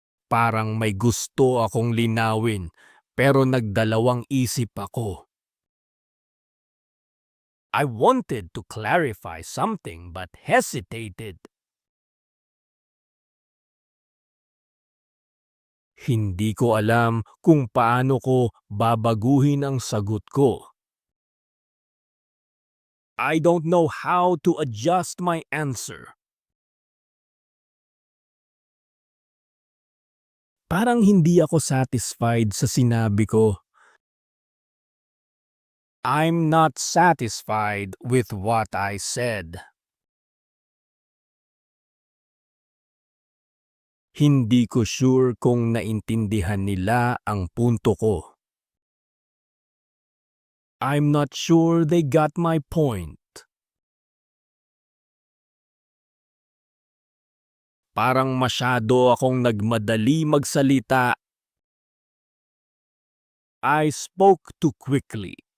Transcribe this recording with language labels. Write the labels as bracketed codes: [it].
[tl] Parang may gusto akong linawin, pero nagdalawang isip ako. [en] I wanted to clarify something but hesitated. [tl] Hindi ko alam kung paano ko babaguhin ang sagot ko. [en] I don't know how to adjust my answer. [tl] Parang hindi ako satisfied sa sinabi ko. [en] I'm not satisfied with what I said. [tl] Hindi ko sure kung naintindihan nila ang punto ko. [en] I'm not sure they got my point. [tl] Parang masyado akong nagmadali magsalita. [en] I spoke too quickly.